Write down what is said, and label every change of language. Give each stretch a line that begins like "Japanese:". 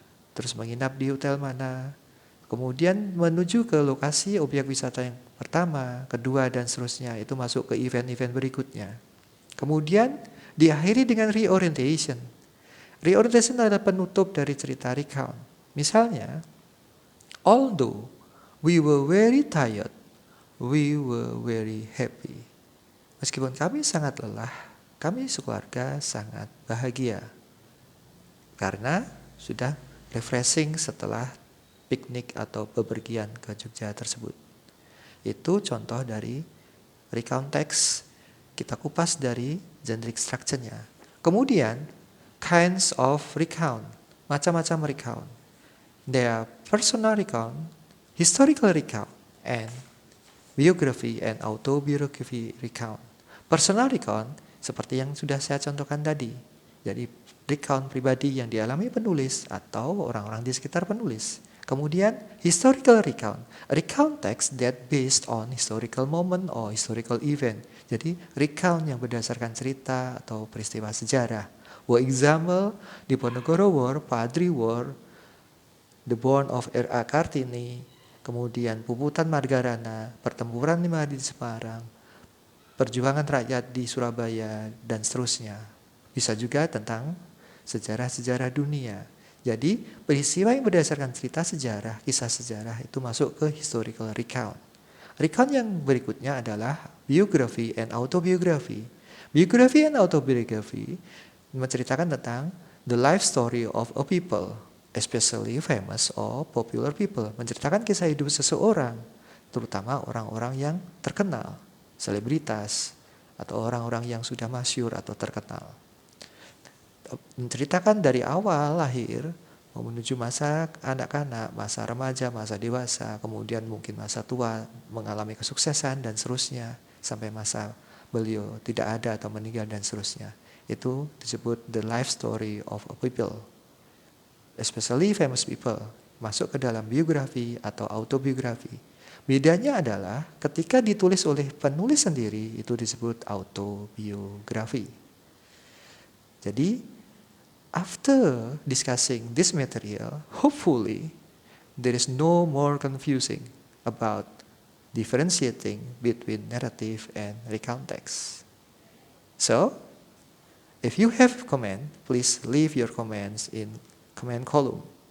Indonesian: Terus menginap di hotel mana. Kemudian menuju ke lokasi objek wisata yang pertama, kedua, dan seterusnya. Itu masuk ke event-event berikutnya. Kemudian diakhiri dengan reorientation. Reorientation adalah penutup dari cerita recount.
English: Misalnya, although we were very tired, we were very happy.
Indonesian: Meskipun kami sangat lelah, kami sekeluarga sangat bahagia. Karena sudah refreshing setelah piknik atau bepergian ke Jogja tersebut. Itu contoh dari recount text. Kita kupas dari generic structure-nya. Kemudian, kinds of recount. Macam-macam recount.
English: There are personal recount, historical recount, and biography and autobiography recount.
Indonesian: Personal recount seperti yang sudah saya contohkan tadi. Jadi recount pribadi yang dialami penulis atau orang-orang di sekitar penulis.
English: Kemudian historical recount, a recount text that based on historical moment or historical event.
Indonesian: Jadi recount yang berdasarkan cerita atau peristiwa sejarah.
English: For example, Diponegoro War, Padri War, The Born of R.A.
Indonesian: Kartini, kemudian Puputan Margarana, Pertempuran 5 Hari di Semarang, Perjuangan Rakyat di Surabaya, dan seterusnya. Bisa juga tentang sejarah-sejarah dunia. Jadi peristiwa yang berdasarkan cerita sejarah, kisah sejarah itu masuk ke historical recount. Recount yang berikutnya adalah biography and autobiography.
English: Biography and autobiography
Indonesian: menceritakan tentang
English: the life story of a people, especially famous or popular people.
Indonesian: Menceritakan kisah hidup seseorang, terutama orang-orang yang terkenal, selebritas, atau orang-orang yang sudah masyhur atau terkenal. Menceritakan dari awal lahir menuju masa anak-anak, masa remaja, masa dewasa, kemudian mungkin masa tua, mengalami kesuksesan dan seterusnya, sampai masa beliau tidak ada atau meninggal dan seterusnya. Itu disebut
English: the life story of a people, especially famous people,
Indonesian: masuk ke dalam biografi atau autobiografi. Bedanya adalah ketika ditulis oleh penulis sendiri itu disebut autobiografi.
English: Jadi after discussing this material, hopefully there is no more confusing about differentiating between narrative and recount text. So, if you have comment, please leave your comments in comment column.